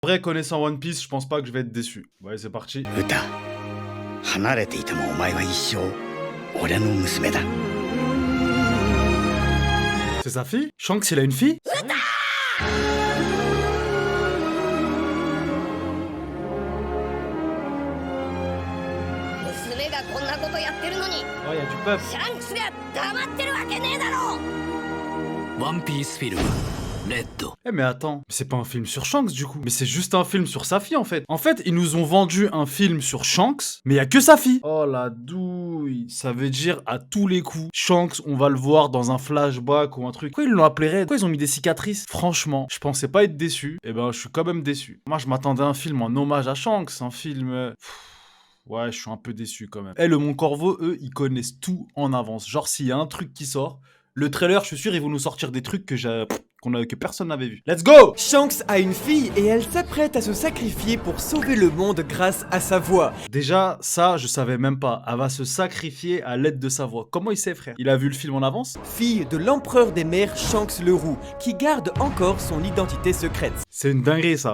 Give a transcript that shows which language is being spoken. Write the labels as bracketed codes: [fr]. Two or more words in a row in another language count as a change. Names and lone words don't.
[fr] En vrai, connaissant One Piece, je pense pas que je vais être déçu. Ouais, c'est parti. [ja] 歌離れていてもお前は一生俺の娘だ [fr] C'est sa fille? Shanks, il a une fille? Oh, y a du peuple. [ja] シャンクスが黙ってるわけねえだろワンピースフィルムレッド [fr] Eh mais attends, c'est pas un film sur Shanks du coup, mais c'est juste un film sur sa fille en fait. En fait, ils nous ont vendu un film sur Shanks, mais y a que sa fille. Oh la douille, ça veut dire à tous les coups, Shanks, on va le voir dans un flashback ou un truc. Pourquoi ils l'ont appelé Red? Pourquoi ils ont mis des cicatrices? Franchement, je pensais pas être déçu, et ben je suis quand même déçu. Moi je m'attendais à un film en hommage à Shanks, un film... Ouais, je suis un peu déçu quand même. Eh, le Mon Corvo, eux, ils connaissent tout en avance. Genre, s'il y a un truc qui sort, le trailer, je suis sûr, ils vont nous sortir des trucs que personne n'avait vu. [en] Let's go! [fr] Shanks a une fille et elle s'apprête à se sacrifier pour sauver le monde grâce à sa voix. Déjà, ça, je savais même pas. Elle va se sacrifier à l'aide de sa voix. Comment il sait, frère? Il a vu le film en avance? Fille de l'empereur des mers Shanks le Roux, qui garde encore son identité secrète. C'est une dinguerie, ça.